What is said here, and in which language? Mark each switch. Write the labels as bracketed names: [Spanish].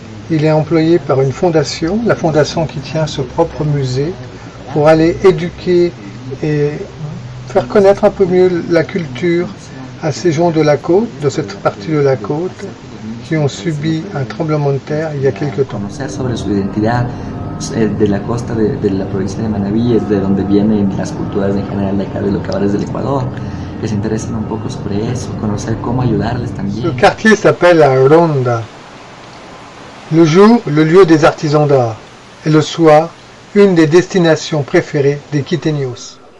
[French] Il est employé par une fondation, la fondation qui tient ce propre musée, pour aller éduquer et faire connaître un peu mieux la culture à ces gens de la côte, de cette partie de la côte, qui ont subi un tremblement de terre il y a quelque temps. [Spanish] Sobre su identidad de la costa de la provincia de Manabí, es de donde vienen las culturas en general de acá, de lo que ahora es del Ecuador, que se interesen un poco sobre eso, conocer cómo ayudarles también. [French] Le quartier s'appelle la Ronda. Le jour, le lieu des artisans d'art, et le soir, une des destinations préférées des quiteños.